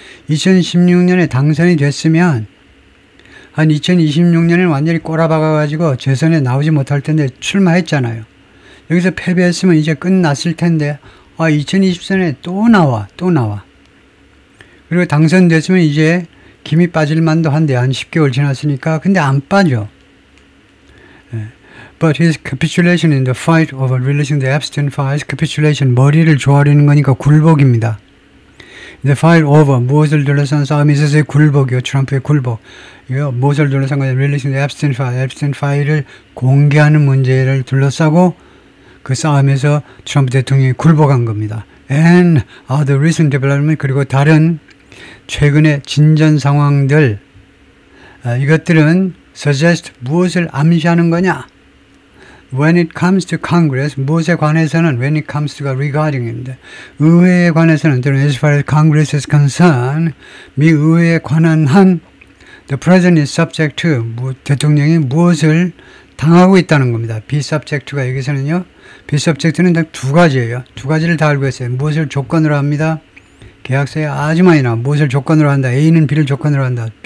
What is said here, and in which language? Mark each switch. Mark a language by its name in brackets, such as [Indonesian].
[Korean] 2016년에 당선이 됐으면 한 2026년에는 완전히 꼬라박아가지고 재선에 나오지 못할 텐데 출마했잖아요. 여기서 패배했으면 이제 끝났을 텐데 2024년에 또 나와. 그리고 당선됐으면 이제 김이 빠질 만도 한데 한 10개월 지났으니까 근데 안 빠져. [English] But his capitulation in the fight over releasing the Epstein files, capitulation, [Korean] 머리를 조아리는 거니까 굴복입니다. [English] The fight over, [Korean] 무엇을 둘러싼 싸움이 있어서의 굴복이요. 트럼프의 굴복. 이거 무엇을 둘러싼 거냐. [English] Releasing the Epstein file, [Korean] 앱스틴 파일을 공개하는 문제를 둘러싸고 그 싸움에서 트럼프 대통령이 굴복한 겁니다. [English] And the recent development, [Korean] 그리고 다른 최근의 진전 상황들, 이것들은 suggest, 무엇을 암시하는 거냐. [English] When it comes to Congress, [Korean] 무엇에 관해서는 [English] when it comes to가 regarding인데 [Korean] 의회에 관해서는 [English] as far as Congress is concerned, [Korean] 미 의회에 관한 한 [English] the president is subject to, [Korean] 대통령이 무엇을 당하고 있다는 겁니다. be subject to가 여기서는요. be subject는 딱 두 가지예요. 두 가지를 다 알고 있어요. 무엇을 조건으로 합니다. 계약서에 아주 많이 나와. 무엇을 조건으로 한다. A는 B를 조건으로 한다.